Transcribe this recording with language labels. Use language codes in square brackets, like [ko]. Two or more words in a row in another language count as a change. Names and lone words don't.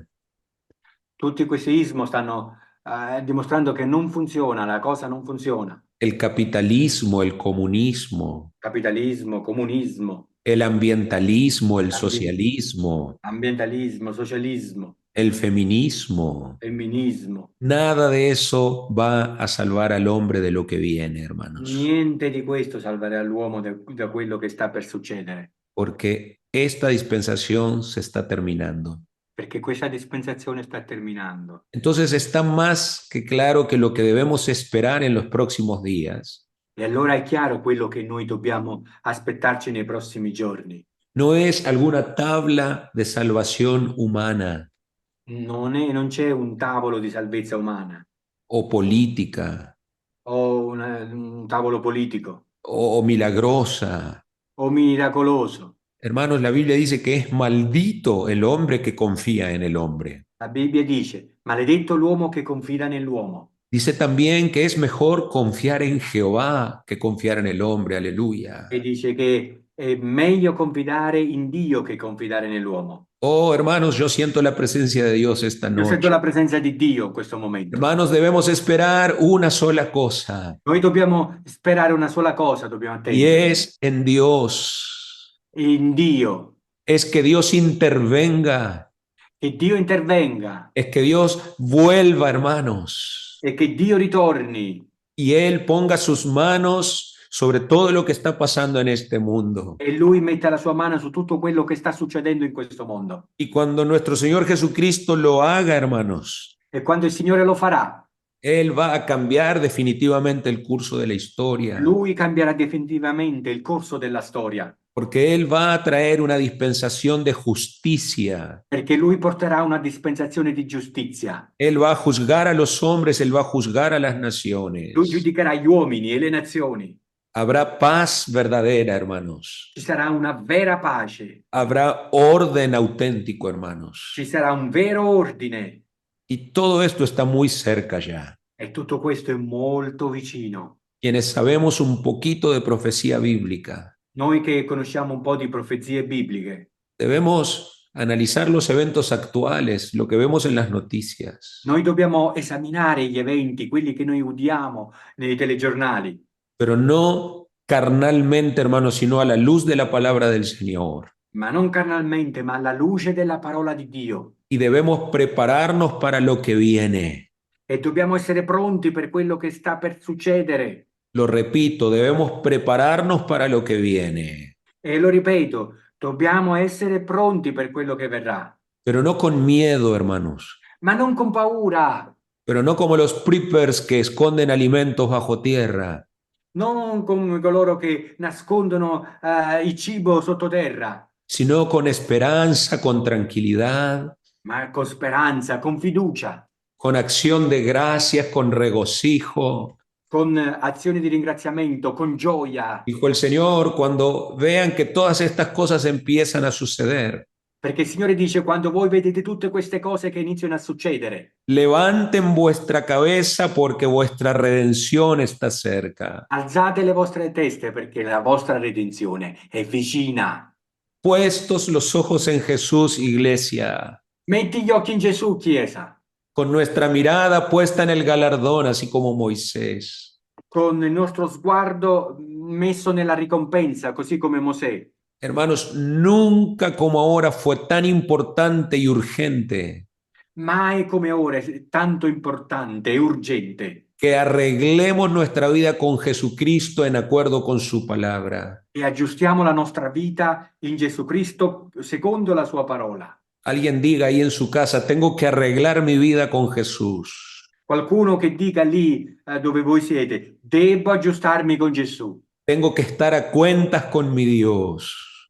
[it] Tutti questi ismi stanno dimostrando che non funziona, la cosa non funziona. [es] El capitalismo, el comunismo, [it] Capitalismo, comunismo, [es] el ambientalismo, el socialismo, [it] ambientalismo, socialismo, [es] el feminismo. [it] femminismo. [es] Nada de eso va a salvar al hombre de lo que viene, hermanos, [it] Niente di questo salverà l'uomo da quello che sta per succedere, [es] porque esta dispensación se está terminando. [it] perché questa dispensazione sta terminando. [es] Entonces está más que claro que lo que debemos esperar en los próximos días [it] E allora è chiaro quello che noi dobbiamo aspettarci nei prossimi giorni. [es] no es alguna tabla de salvación humana [it] Non c'è un tavolo di salvezza umana [es] o política [it] o un tavolo politico [es] o milagrosa. [it] o miracoloso. [es] Hermanos, la Biblia dice que es maldito el hombre que confía en el hombre. [it] La Bibbia dice, maledetto l'uomo che confida nell'uomo. [es] Dice también que es mejor confiar en Jehová que confiar en el hombre. Aleluya. [it] E dice che è meglio confidare in Dio che confidare nell'uomo. [es] Oh, hermanos, yo siento la presencia de Dios esta [it] Io sento [es] noche. [it] la presenza di Dio in questo momento. [es] Hermanos, debemos esperar una sola cosa [it] Noi dobbiamo sperare una sola cosa, dobbiamo [es] y [it] attendere, [es] es en Dios. [it] in Dio, [es] Es que Dios intervenga, [it] che Dio intervenga [es] es que Dios vuelva, hermanos, [it] e che Dio ritorni [es] y Él ponga sus manos sobre todo lo que está pasando en este mundo. [it] e Lui metta la sua mano su tutto quello che sta succedendo in questo mondo. [es] Y cuando nuestro Señor Jesucristo lo haga, hermanos, [it] E quando il Signore lo farà, [es] Él va a cambiar definitivamente el curso de la historia, [it] Lui cambierà definitivamente il corso della storia, [es] porque Él va a traer una dispensación de justicia. [it] perché Lui porterà una dispensazione di giustizia. [es] Él va a juzgar a los hombres, Él va a juzgar a las [it] Lui [es] naciones. [it] giudicherà gli uomini e le nazioni. [es] Habrá paz verdadera, hermanos. [it] Ci sarà una vera pace, [es] Habrá orden auténtico, hermanos. [it] ci sarà un vero ordine [es] Y todo esto está muy cerca ya. [it] e tutto questo è molto vicino. [es] Quienes sabemos un poquito de profecía bíblica, [it] Noi che conosciamo un po' di profezie bibliche, [es] debemos analizar los eventos actuales, lo que vemos en las noticias, [it] noi dobbiamo esaminare gli eventi, quelli che noi udiamo nei telegiornali, [es] pero no carnalmente, hermanos, sino a la luz de la palabra del Señor. [it] ma non carnalmente, ma alla luce della parola di Dio. [es] Y debemos prepararnos para lo que viene. [it] E dobbiamo essere pronti per quello che sta per succedere. [es] Lo repito, debemos prepararnos para lo que viene, [it] E lo ripeto, dobbiamo essere pronti per quello che verrà, [es] pero no con miedo, hermanos, [it] ma non con paura, [es] pero no como los preppers que esconden alimentos bajo tierra, [it] non come coloro che nascondono il cibo sottoterra, [es] sino con esperanza, con tranquilidad, [it] ma con speranza, con fiducia, [es] con acción de gracias, con regocijo. [it] con azioni di ringraziamento, con gioia, [es] Dijo el Señor, cuando vean que todas estas cosas empiezan a suceder, [it] perché il Signore dice quando voi vedete tutte queste cose che iniziano a succedere, [es] levanten vuestra cabeza porque vuestra redención está cerca. [it] alzate le vostre teste perché la vostra redenzione è vicina. [es] Puestos los ojos en Jesús, iglesia, [it] Metti gli occhi in Gesù, Chiesa, [es] con nuestra mirada puesta en el galardón, así como Moisés. [it] con il nostro sguardo messo nella ricompensa, così come Mosè. [es] Hermanos, nunca como ahora fue tan importante y urgente [it] Mai come ora è tanto importante e urgente [es] que arreglemos nuestra vida con Jesucristo en acuerdo con su palabra. [it] e aggiustiamo la nostra vita in Gesù Cristo secondo la sua parola. [es] Alguien diga ahí en su casa, tengo que arreglar mi vida con Jesús. [it] Qualcuno che dica lì dove voi siete, devo aggiustarmi con Gesù, [es] Tengo que estar a cuentas con mi Dios.